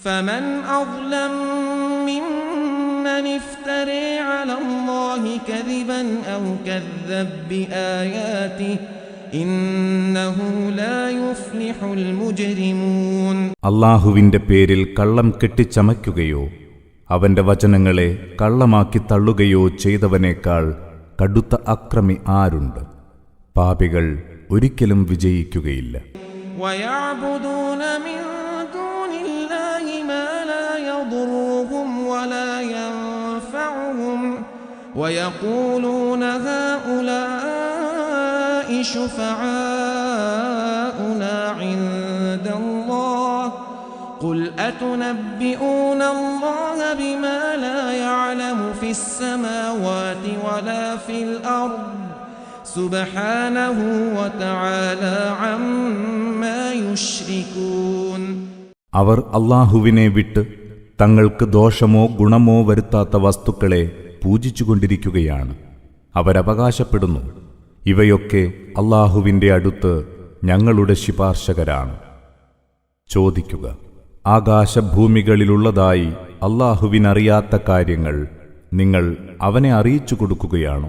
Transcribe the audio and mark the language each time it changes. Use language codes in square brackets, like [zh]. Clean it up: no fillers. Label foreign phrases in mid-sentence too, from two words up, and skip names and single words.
[ar] فمن أظلم ممن افترى على الله كذبا أو كذب بآياته إنه لا يفلح المجرمون. [ml] അല്ലാഹുവിന്റെ പേരിൽ കള്ളം കെട്ടിച്ചമയ്ക്കുകയോ അവന്റെ വചനങ്ങളെ കള്ളമാക്കി തള്ളുകയോ ചെയ്തവനേക്കാൾ കടുത്ത അക്രമി ആരുണ്ട്? പാപികൾ ഒരിക്കലും വിജയിക്കുകയില്ല. [ar] ويعبدون من دون الله ما لا يضرهم ولا ينفعهم ويقولون هؤلاء شفعاؤنا عند الله قل أتنبئون الله بما لا يعلم في السماوات ولا في الأرض سبحانه وتعالى عما يشركون. [ml] അവർ അല്ലാഹുവിനെ വിട്ട് തങ്ങൾക്ക് ദോഷമോ ഗുണമോ വരുത്താത്ത വസ്തുക്കളെ പൂജിച്ചുകൊണ്ടിരിക്കുകയാണ്. അവരവകാശപ്പെടുന്നു, ഇവയൊക്കെ അല്ലാഹുവിന്റെ അടുത്ത് ഞങ്ങളുടെ ശുപാർശകരാണ്. ചോദിക്കുക, ആകാശഭൂമികളിലുള്ളതായി അല്ലാഹുവിനറിയാത്ത കാര്യങ്ങൾ നിങ്ങൾ അവനെ അറിയിച്ചു കൊടുക്കുകയാണോ?